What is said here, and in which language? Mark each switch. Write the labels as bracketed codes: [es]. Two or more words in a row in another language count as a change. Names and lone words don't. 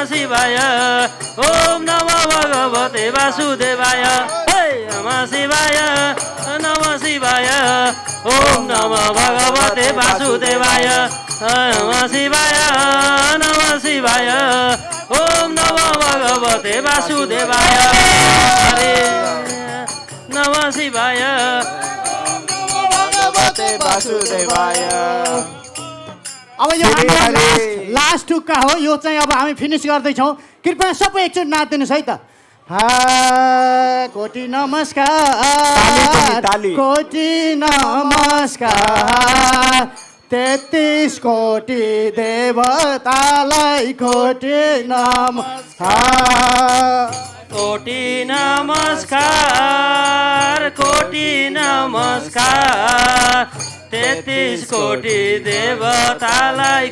[sa] शिवाय ओम नमः भगवते वासुदेवाय नमः शिवाय नमः शिवाय ओम नमः भगवते वासुदेवाय नमः शिवाय नमः शिवाय ओम नमः भगवते वासुदेवाय हरे नमः शिवाय भगवते वासुदेवाय [ne] अब यो हाम्रो लास्ट टुक्का हो यो चाहिँ अब हामी फिनिस गर्दैछौँ कृपया सबै एकचोटि नाचिदिनुहोस् है त कोटी नमस्कार कोटी नमस्कार 33 कोटी देवतालाई कोटी नमस्कार कोटी नमस्कार कोटी नमस्कार 33 कोटी देवतालाई